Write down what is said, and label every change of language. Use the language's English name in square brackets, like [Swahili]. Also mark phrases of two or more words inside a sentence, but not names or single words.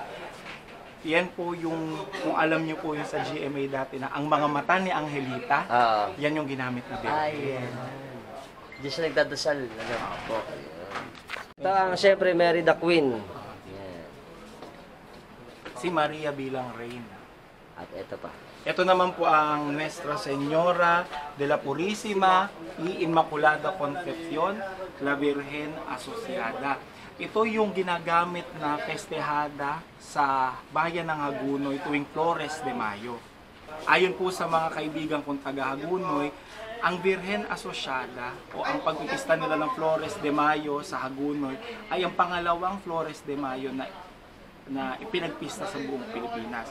[Filipino] Yan po yung, kung alam niyo po yung sa GMA dati na ang mga mata ni Angelita, yan yung ginamit ni Bebe. Ayan. Diyan siya nagdadasal. Ano po. Ito ang siyempre Mary the Queen. Yan. Si Maria bilang Reyna. At ito pa. Ito naman po ang Nuestra Señora de la Purísima y Inmaculada Concepción, la Virgen Asociada. Ito yung ginagamit na festehada sa bayan ng Hagunoy tuwing Flores de Mayo. Ayon po sa mga kaibigan kong taga Hagunoy, ang Virgen Asociada o ang pagpipista nila ng Flores de Mayo sa Hagunoy ay ang pangalawang Flores de Mayo na ipinagpista sa buong Pilipinas.